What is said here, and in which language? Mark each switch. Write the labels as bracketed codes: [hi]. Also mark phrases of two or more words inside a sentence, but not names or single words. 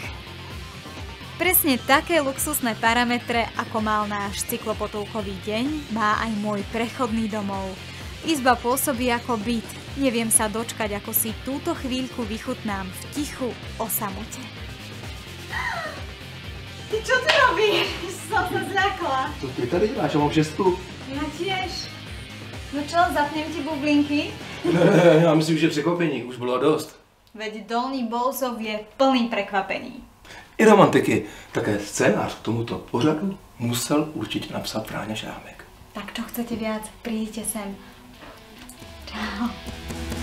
[sk] Presne také luxusné parametre, ako mal náš cyklopotulkový deň, má aj môj prechodný domov. Izba pôsobí ako byt. Neviem sa dočkať, ako si túto chvíľku vychutnám v tichu o samote. Ty čo ty robíš? Som sa zľakla. [cs] Co ty tady děláš? Já mám 6. [sk] Ja tiež. No čo, zapnem ti bublinky? [cs] Ne, já myslím, že překvapení už bylo dost. [sk] Veď Dolný Bousov je plný prekvapení. I romantiky. [cs] Také scénář k tomuto pořadu musel určitě napsat Vráňa Šrámek. [sk] Tak čo chcete viac? Príďte sem. Čau.